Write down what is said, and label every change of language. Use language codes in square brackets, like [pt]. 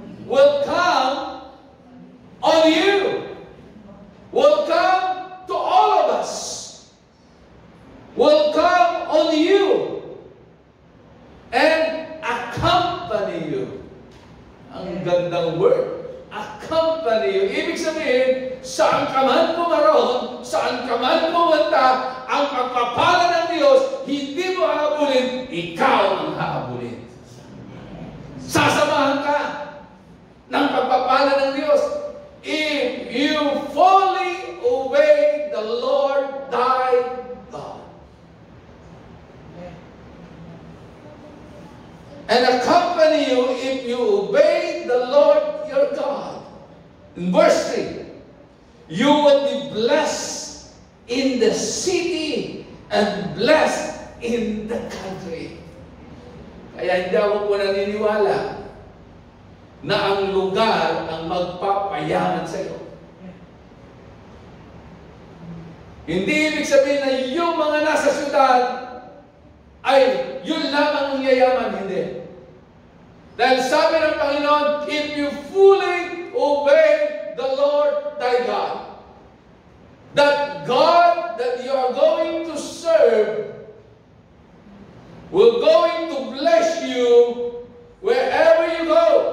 [en] Will come on you. Will come to all of us. Will come on you and accompany you. [tl] Ang gandang word. [en] Accompany you. [tl] Ibig sabihin, saan ka man pumaroon, saan ka man pumunta, ang pagpapala ng Diyos, hindi mo hahabulin, ikaw ang hahabulin. Sasamahan ka ng pagpapala ng Diyos. [en] If you fully obey the Lord thy God. And accompany you if you obey the Lord your God. In verse 3, you will be blessed in the city and blessed in the country. [tl] Kaya hindi ako po naniniwala na ang lugar ang magpapayaman sa iyo. Hindi ibig sabihin na yung mga nasa syudad ay yun lamang ang yayaman. Hindi. Dahil sabi ng Panginoon, [en] if you fully obey the Lord thy God, that God that you are going to serve will going to bless you wherever you go.